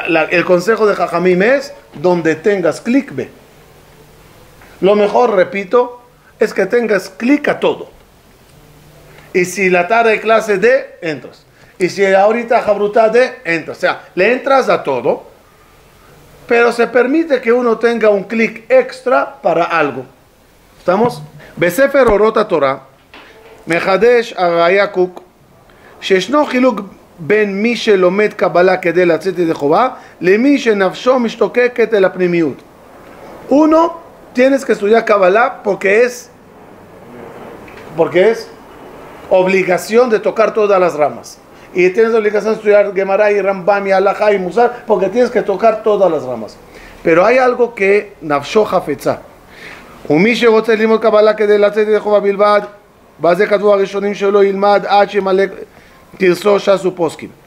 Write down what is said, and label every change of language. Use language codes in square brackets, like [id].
[es] El consejo de jajamim es, donde tengas clic, ve. Lo mejor, repito, es que tengas clic a todo. Y si la tarde de clase de, entras. Y si ahorita Jabrutá de, entras. O sea, le entras a todo, pero se permite que uno tenga un clic extra para algo. ¿Estamos? [he] Besefer Orot HaTorah, Mechadesh Araya Kuk, שישנו חילוק בין מי שלומד קבלה כדי לצאת ידי חובה, למי שנפשו משתוקקת אל הפנימיות. [es] Uno, tienes que estudiar Kabbalah porque es obligación de tocar todas las ramas. Y tienes obligación de estudiar Gemara y Rambam y Halajá y Musar porque tienes que tocar todas las ramas. Pero hay algo que [he] nafsho hafetza. ומי שרוצה ללמוד קבלה כדי לצאת ידי חובה בלבד, בזה כתבו הראשונים שלו ילמד עד שימלא תרסו ש"ס ופוסקים.